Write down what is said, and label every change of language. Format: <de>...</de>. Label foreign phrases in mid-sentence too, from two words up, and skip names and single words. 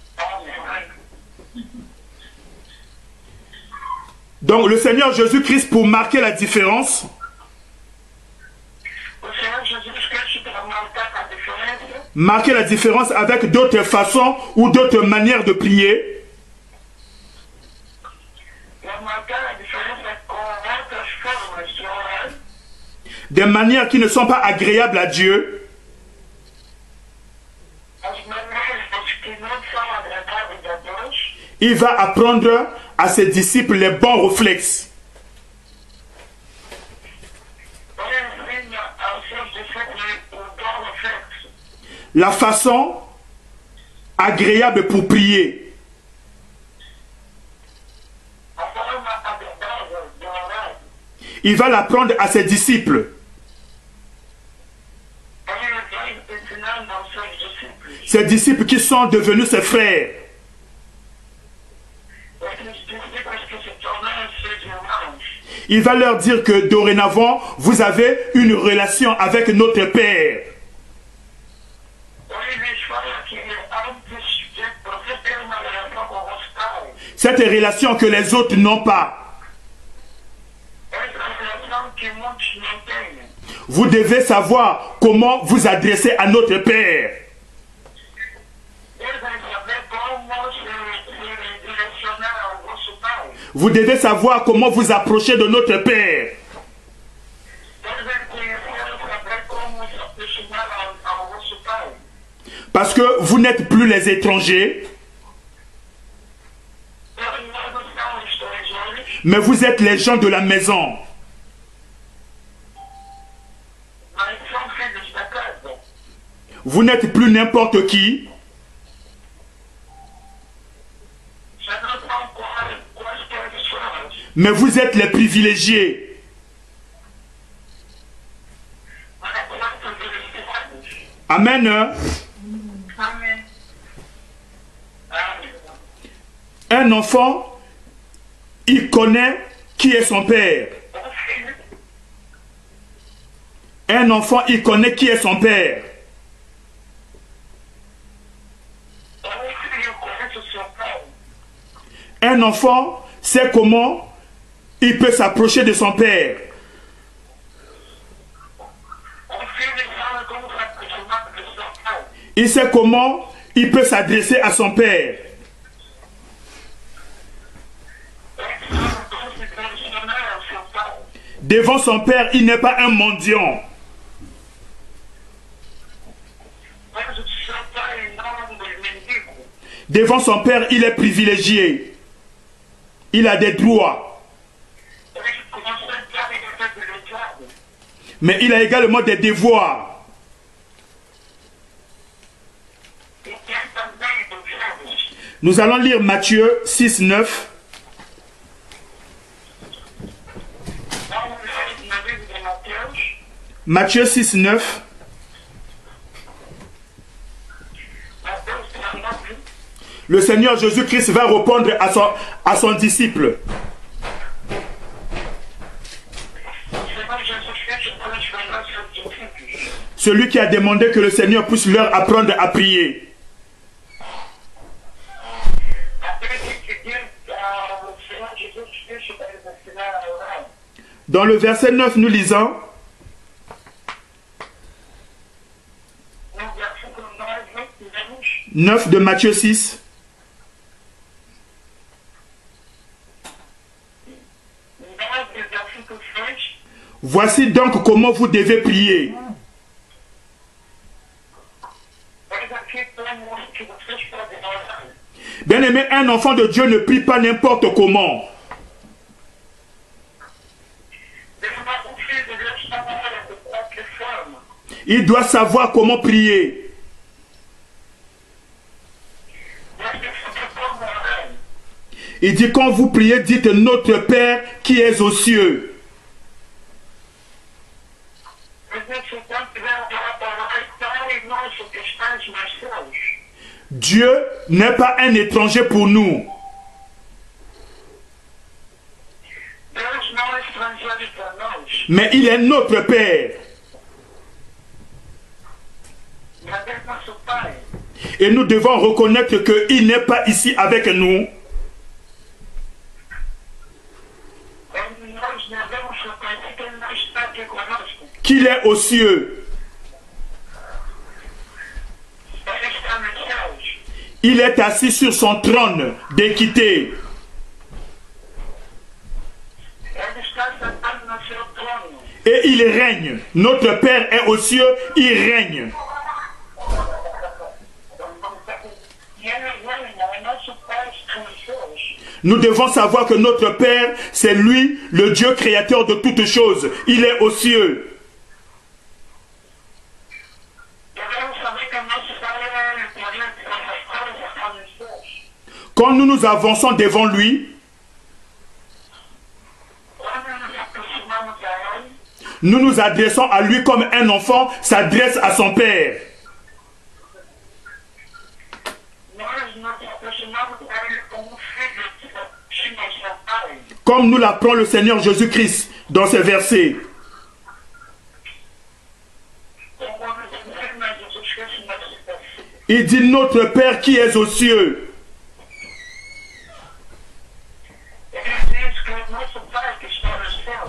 <fr>Donc le Seigneur Jésus-Christ, pour marquer la différence,</fr> <pt>O Senhor Jesus Cristo, para marcar a diferença,</pt> <fr>marquer la différence avec d'autres façons ou d'autres manières de prier,</fr> <pt>para marcar a diferença com outras formas de orar,</pt> <fr>des manières qui ne sont pas agréables à Dieu,</fr> <pt>as maneiras que não são agradáveis a Deus,</pt> <fr>il va apprendre à ses disciples les bons réflexes.</fr> <pt>ele ensina aos seus discípulos o bom reflexo,</pt> <fr>La façon agréable pour prier.</fr> <pt>a forma agradável de orar.</pt> <fr>Il va l'apprendre à ses disciples.</fr> <pt>Ele vai ensinando aos seus discípulos.</pt> <fr>Ses disciples qui sont devenus ses frères.</fr> <pt>Esses discípulos que se tornaram seus irmãos.</pt> <fr>Il va leur dire que dorénavant, vous avez une relation avec notre Père.</fr> <pt>Ele lhes fala que antes de você ter uma relação com o vosso Pai,</pt> <fr>Cette relation que les autres n'ont pas.</fr> <pt>essa relação que muitos não têm.</pt> <fr>Vous devez savoir comment vous adresser à notre Père.</fr> <pt>Eles vão saber como se direcionar ao vosso Pai.</pt> <fr>Vous devez savoir comment vous approcher de notre Père.</fr> <pt>Eles vão conhecer e saber como se aproximar ao vosso Pai.</pt> <fr>Parce que vous n'êtes plus les étrangers,</fr> <pt>Eles não são estrangeiros,</pt> <fr>mais vous êtes les gens de la maison.</fr> <pt>mas são filhos da casa.</pt> <fr>Vous n'êtes plus n'importe qui,</fr> <pt>Já não são quaisquer pessoas,</pt> <fr>mais vous êtes les privilégiés.</fr> <pt>mas são privilegiados.</pt> <fr>Amen.</fr> <pt>Amém. Amém.</pt> <fr>Un enfant, il connaît qui est son père.</fr> <pt>Filho,</pt> <fr>Un enfant, il connaît qui est son père.</fr> <pt>filho conhece o seu Pai.</pt> <fr>Un enfant sait comment il peut s'approcher de son père.</fr> <pt>Filho sabe como se aproximar do seu Pai.</pt> <fr>Il sait comment il peut s'adresser à son père.</fr> <pt>Ele sabe como se direcionar ao seu Pai.</pt> <fr>Devant son père, il n'est pas un mendiant.</fr> <pt>Mas o seu Pai não é mendigo.</pt> <fr>Devant son père, il est privilégié. Il a des droits.</fr> <pt>Ele consegue ser privilegiado.</pt> <fr>Mais il a également des devoirs.</fr> <pt>E tem também deveres.</pt> <fr>Nous allons lire Matthieu 6, 9.</fr> <pt>Vamos ler no livro de Mateus,</pt> <fr>Matthieu 6, 9.</fr> <pt>Mateus 19,</pt> <fr>Le Seigneur Jésus-Christ va répondre à son disciple.</fr> <pt>o Senhor Jesus Cristo transformou seus discípulos.</pt> <fr>Celui qui a demandé que le Seigneur puisse leur apprendre à prier.</fr> <pt>Aquele que pediu ao Senhor Jesus Cristo para eles ensinar a orar.</pt> <fr>Dans le verset 9, nous lisons:</fr> <pt>No versículo 9,</pt> <fr>9 de Matthieu 6.</fr> <pt>Nós, do versículo 6,</pt> <fr>Voici donc comment vous devez prier.</fr> <pt>eis aqui como que vocês podem orar.</pt> <fr>Bien-aimé, un enfant de Dieu ne prie pas n'importe comment.</fr> <pt>O filho de Deus não ora de qualquer forma.</pt> <fr>Il doit savoir comment prier.</fr> <pt>Nós temos que como orar.</pt> <fr>Il dit, quand vous priez, dites notre Père qui est aux cieux.</fr> <pt>Mas nesse enquanto tiver uma palavra, Pai nosso que estás nos céus.</pt> <fr>Dieu n'est pas un étranger pour nous.</fr> <pt>Deus não é estrangeiro para nós.</pt> <fr>Mais il est notre Père.</fr> <pt>Mas é nosso Pai.</pt> <fr>Et nous devons reconnaître qu'il n'est pas ici avec nous.</fr> <pt>Onde nós devemos reconhecer que Ele não está aqui conosco.</pt> <fr>Qu'il est aux cieux.</fr> <pt>Ele está nos céus.</pt> <fr>Il est assis sur son trône d'équité.</fr> <pt>Ele está sentado no seu trono.</pt> <fr>Et il règne. Notre Père est aux cieux, il règne.</fr> <pt>E Ele reina, é nosso Pai está nos céus.</pt> <fr>Nous devons savoir que notre Père, c'est lui, le Dieu créateur de toutes choses. Il est aux cieux.</fr> <pt>Devemos saber que nosso Pai é o poder de todas as coisas, está nos céus.</pt> <fr>Quand nous nous avançons devant lui,</fr> <pt>Quando nos aproximamos a Ele,</pt> <fr>nous nous adressons à lui comme un enfant s'adresse à son Père.</fr> <pt>nós nos aproximamos a Ele como filho de nosso Pai.</pt> <fr>Comme nous l'apprend le Seigneur Jésus-Christ dans ce verset.</fr> <pt>Como nos ensina Jesus Cristo nesse versículo.</pt> <fr>Il dit notre Père qui est aux cieux.</fr> <pt>Ele diz que o nosso Pai que está nos céus,</pt>